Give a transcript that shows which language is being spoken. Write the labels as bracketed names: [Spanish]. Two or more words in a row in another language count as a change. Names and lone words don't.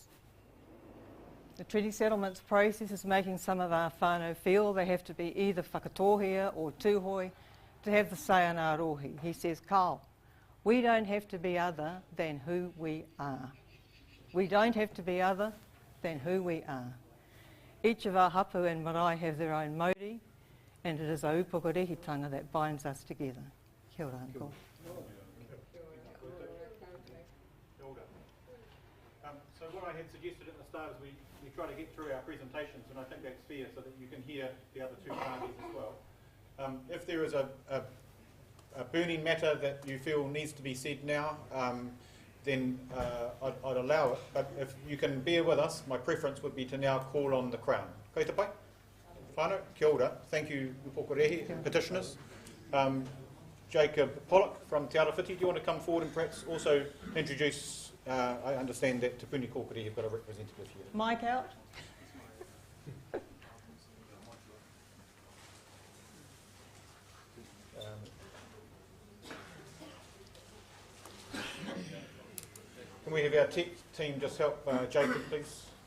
[English] The treaty settlements process is making some of our whānau feel they have to be either Whakatohea or Tūhoe to have the say in our rohi. He says, Carl, we don't have to be other than who we are. We don't have to be other than who we are. Each of our hapu and marae have their own mauri, and it is a upokorehitanga that binds us together. [Māori] Kia ora, [English] Uncle. So what I had suggested at the start is we try to get through our presentations, and I think that's fair so that you can hear the other two parties as well. If there is a burning matter that you feel needs to be said now, then I'd allow it. But if you can bear with us, my preference would be to now call on the Crown. [Māori] Kei te pai. Whānau, kia ora. [English] Thank you, Upokorehe petitioners. Jacob Pollock from Te Arawhiti, do you want to come forward and perhaps also introduce, I understand that Te Puni Kōkiri have got a representative here. Mike out. Can we have our tech team just help Jacob, please?